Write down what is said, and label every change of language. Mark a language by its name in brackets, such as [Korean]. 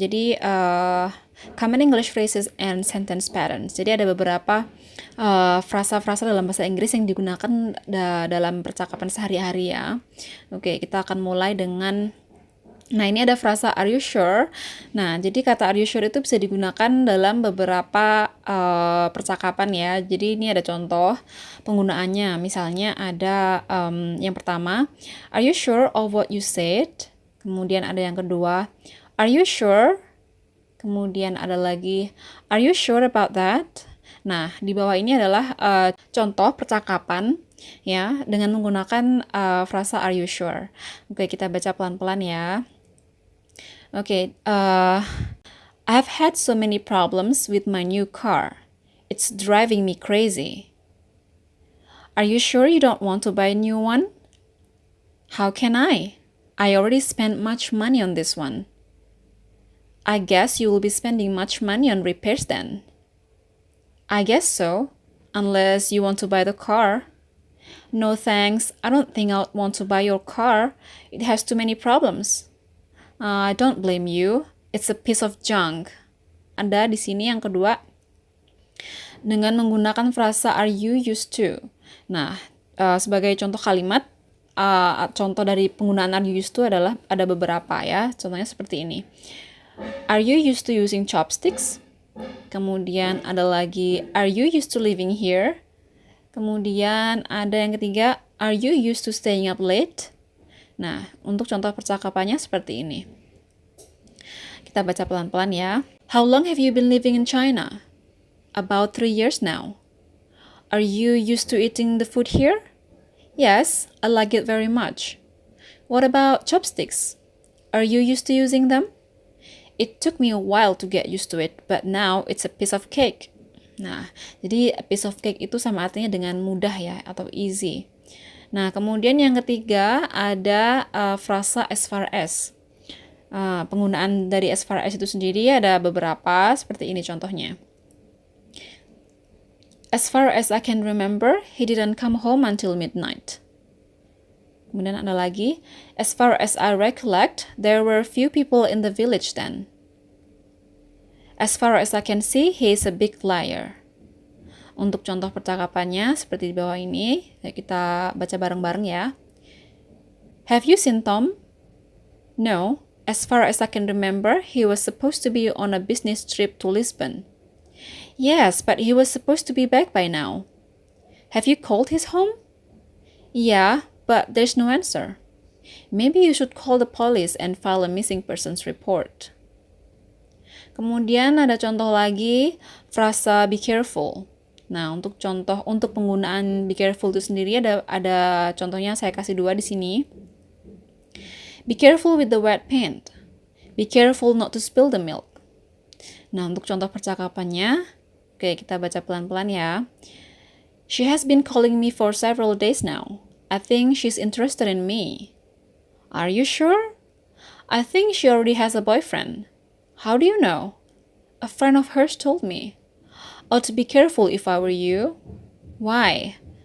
[English] Jadi, common English phrases and sentence patterns. [Indonesian] Jadi ada beberapa frasa-frasa dalam bahasa Inggris yang digunakan dalam percakapan sehari-hari ya. Oke, kita akan mulai dengan Nah, ini ada frasa [English] "Are you sure?" [Indonesian] Nah, jadi kata [English] "Are you sure?" [Indonesian] itu bisa digunakan dalam beberapa percakapan ya. Jadi ini ada contoh penggunaannya. Misalnya ada yang pertama, [English] "Are you sure of what you said?" [Indonesian] Kemudian ada yang kedua, [English] "Are you sure?" [Indonesian] Kemudian ada lagi, [English] "Are you sure about that?" [Indonesian] Nah, di bawah ini adalah contoh percakapan ya dengan menggunakan frasa [English] "Are you sure?" [Indonesian] Oke, kita baca pelan-pelan ya. [English] Okay, I've had so many problems with my new car. It's driving me crazy. Are you sure you don't want to buy a new one? How can I? I already spent much money on this one. I guess you will be spending much money on repairs then. I guess so, unless you want to buy the car. No thanks, I don't think I'd want to buy your car. It has too many problems. I don't blame you. It's a piece of junk. [Indonesian] Ada di sini yang kedua dengan menggunakan frasa [English] "are you used to?" [Indonesian] Nah, sebagai contoh kalimat, contoh dari penggunaan [English] "are you used to" [Indonesian] adalah ada beberapa ya. Contohnya seperti ini. [English] Are you used to using chopsticks? [Indonesian] Kemudian ada lagi, [English] are you used to living here? [Indonesian] Kemudian ada yang ketiga, [English] are you used to staying up late? [Indonesian] Nah, untuk contoh percakapannya seperti ini. Kita baca pelan-pelan ya. [English] How long have you been living in China? About 3 years now. Are you used to eating the food here? Yes, I like it very much. What about chopsticks? Are you used to using them? It took me a while to get used to it, but now it's a piece of cake. [Indonesian] Nah, jadi [English] a piece of cake [Indonesian] itu sama artinya dengan mudah ya, atau easy. Nah, kemudian yang ketiga ada frasa [English] as far as. [Indonesian] Penggunaan dari [English] as far as [Indonesian] itu sendiri ada beberapa, seperti ini contohnya. [English] As far as I can remember, he didn't come home until midnight. [Indonesian] Kemudian ada lagi, [English] as far as I recollect, there were few people in the village then. As far as I can see, he is a big liar. [Indonesian] Untuk contoh percakapannya seperti di bawah ini, kita baca bareng-bareng ya. [English] Have you seen Tom? No. As far as I can remember, he was supposed to be on a business trip to Lisbon. Yes, but he was supposed to be back by now. Have you called his home? Yeah, but there's no answer. Maybe you should call the police and file a missing persons report. [Indonesian] Kemudian ada contoh lagi, frasa [English] be careful. [Indonesian] Nah, untuk penggunaan [English] be careful [Indonesian] itu sendiri ada contohnya, saya kasih dua di sini. [English] Be careful with the wet paint. Be careful not to spill the milk. [Indonesian] Nah, untuk contoh percakapannya, oke, kita baca pelan-pelan ya. [English] She has been calling me for several days now. I think she's interested in me. Are you sure? I think she already has a boyfriend. How do you know? A friend of hers told me. Ought to be careful if I were you. Why?